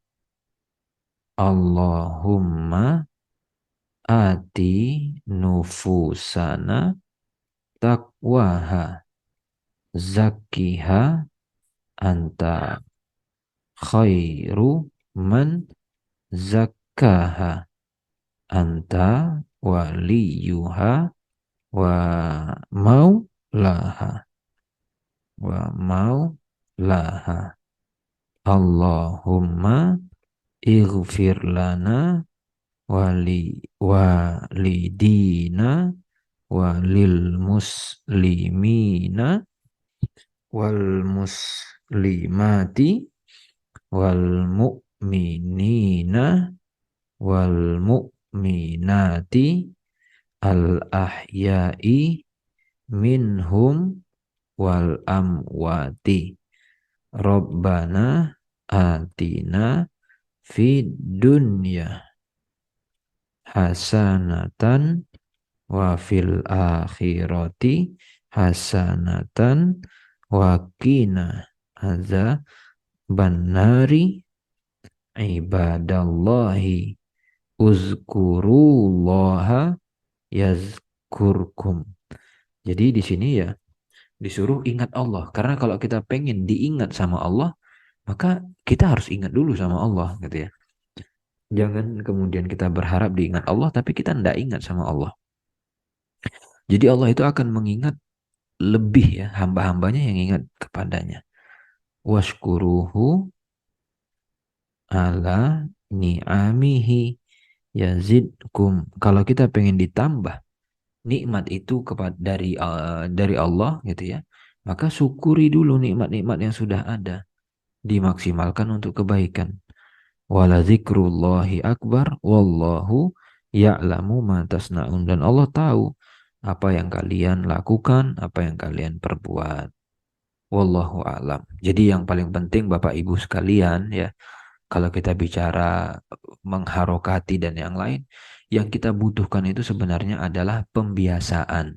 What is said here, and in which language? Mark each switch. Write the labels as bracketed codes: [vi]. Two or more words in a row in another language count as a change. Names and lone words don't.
[ar] اللهم آت نفوسنا تقواها زكها أنت خير من زكاها أنت وليها ومولاها ومولاها. اللهم اغفر لنا ولوالدينا وللمسلمين والمسلمات والمؤمنين والمؤمنات الأحياء منهم والأموات. ربنا آتنا في الدنيا حسنة وفي الآخرة حسنة وقنا عذاب النار. عباد الله اذكروا الله يذكركم. [id] Jadi di sini ya disuruh ingat Allah, karena kalau kita pengen diingat sama Allah, maka kita harus ingat dulu sama Allah gitu ya. Jangan kemudian kita berharap diingat Allah tapi kita tidak ingat sama Allah. Jadi Allah itu akan mengingat lebih ya hamba-hambanya yang ingat kepadanya. [ar] واشكروه على نعمه يزدكم. [id] Kalau kita pengen ditambah nikmat itu kepada dari Allah gitu ya, maka syukuri dulu nikmat-nikmat yang sudah ada, dimaksimalkan untuk kebaikan. [ar] ولذكر الله أكبر والله يعلم ما تصنعون. [id] Dan Allah tahu apa yang kalian lakukan, apa yang kalian perbuat. [ar] والله أعلم. [id] Jadi yang paling penting Bapak Ibu sekalian ya, kalau kita bicara mengharokati dan yang lain, yang kita butuhkan itu sebenarnya adalah pembiasaan.